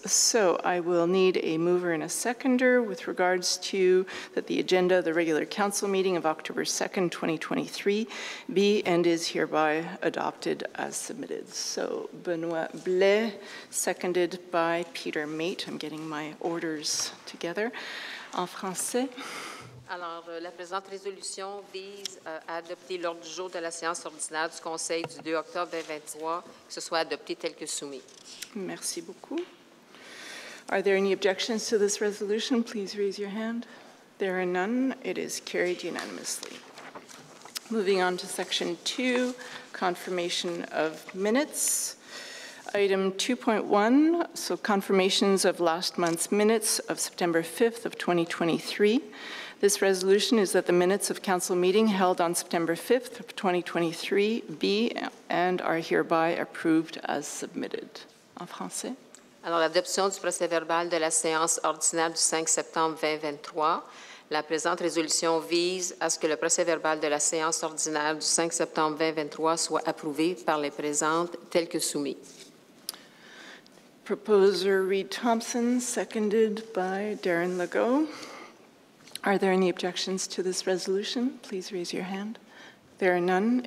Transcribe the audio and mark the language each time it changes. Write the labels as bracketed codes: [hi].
[en] So I will need a mover and a seconder with regards to that the agenda of the regular council meeting of October 2nd, 2023 be and is hereby adopted as submitted. So Benoit Blais, seconded by Peter Mate. I'm getting my orders together. [fr] En français. Alors, la présente résolution vise à adopter l'ordre du jour de la séance ordinaire du Conseil du 2 octobre 2023, que ce soit adopté tel que soumis. Merci beaucoup. [en] Are there any objections to this resolution? Please raise your hand. There are none. It is carried unanimously. Moving on to Section 2, confirmation of minutes. Item 2.1, so confirmations of last month's minutes of September 5th of 2023. This resolution is that the minutes of council meeting held on September 5th of 2023 be and are hereby approved as submitted. [fr] En français. Alors, l'adoption du procès-verbal de la séance ordinaire du 5 septembre 2023. La présente résolution vise à ce que le procès-verbal de la séance ordinaire du 5 septembre 2023 soit approuvé par les présentes tel que soumis. [en] Proposer Reed Thompson, seconded by Darren Legault. Are there any objections to this resolution? Please raise your hand. There are none.